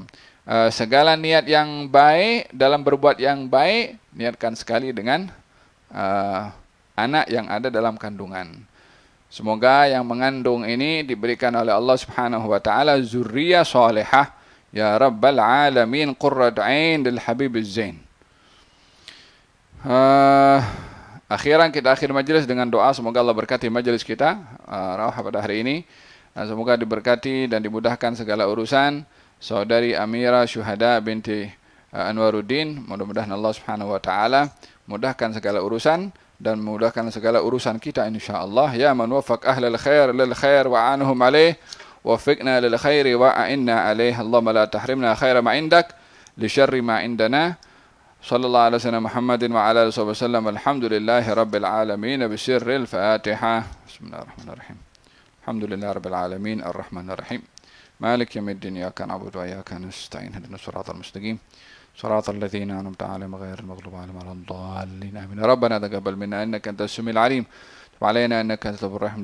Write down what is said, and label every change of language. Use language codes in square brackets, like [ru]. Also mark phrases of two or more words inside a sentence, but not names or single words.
[ms] Segala niat yang baik dalam berbuat yang baik, niatkan sekali dengan anak yang ada dalam kandungan. Semoga yang mengandung ini diberikan oleh Allah [ar] سبحانه وتعالى [ms] zuriyah salihah. [ar] يا رب العالمين قرة عين للحبيب الزين. [ms] Akhiran kita akhir majlis dengan doa. Semoga Allah berkati majlis kita rawah pada hari ini, dan semoga diberkati dan dimudahkan segala urusan saudari Amira Syuhada binti Anwaruddin. Mudah-mudahan Allah [ar] سبحانه وتعالى [ms] mudahkan segala urusan dan memudahkan segala urusan kita insyaallah. [ar] يا من وفق أهل الخير للخير وأعانهم عليه وفقنا للخير وأعنا عليه. اللهم لا تحرمنا خير ما عندك لشر ما عندنا. صلى الله عليه وسلم محمد وعلى آله وسلم. الحمد لله رب العالمين. بسر الفاتحة. Bismillahirrahmanirrahim. الحمد لله رب العالمين الرحمن الرحيم مالك يوم الدين إياك نعبد وإياك نستعين اهدنا الصراط المستقيم صراط الذين أنعمت عليهم غير المغضوب عليهم ولا الضالين آمين. ربنا تقبل منا إنك أنت السميع العليم، تب علينا إنك أنت التواب الرحيم.